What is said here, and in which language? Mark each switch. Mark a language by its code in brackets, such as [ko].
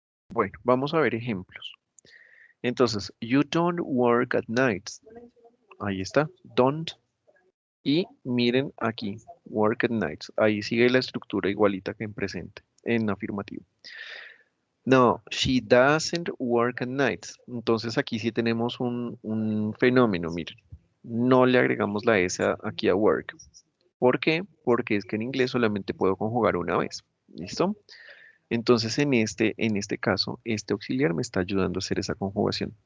[es] Bueno, vamos a ver ejemplos. Entonces, [en] you don't work at night. [es] Ahí está, don't. Y miren aquí, [en] work at night. [es] Ahí sigue la estructura igualita que en presente, en afirmativo. [en] No, she doesn't work at night. [es] Entonces aquí sí tenemos un fenómeno, miren. No le agregamos la S aquí a work. ¿Por qué? Porque es que en inglés solamente puedo conjugar una vez. ¿Listo? Entonces en este caso, este auxiliar me está ayudando a hacer esa conjugación.